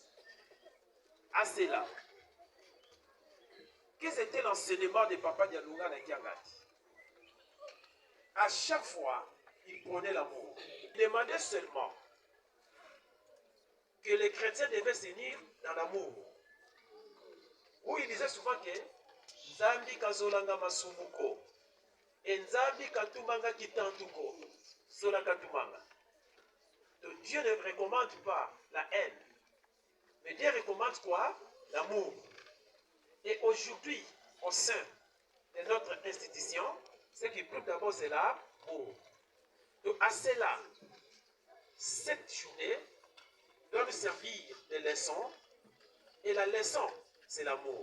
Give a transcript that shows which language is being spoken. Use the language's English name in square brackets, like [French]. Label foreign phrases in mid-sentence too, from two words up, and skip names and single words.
[French] À cela, quel était l'enseignement de Papa Dialungana et Kiangati? À chaque fois, il prenait l'amour. Il demandait seulement que les chrétiens devaient s'unir dans l'amour. Où il disait souvent que [Kongo] Nzambi Kazolanga Masumuko [French] et [Kongo] Nzambi Katumanga Kitantuko Sola Katumanga. [French] Donc Dieu ne recommande pas la haine, mais Dieu recommande quoi? L'amour. Et aujourd'hui, au sein de notre institution, ce qui prime d'abord c'est l'amour. Donc à cela, cette journée doit nous servir de leçon, et la leçon c'est l'amour.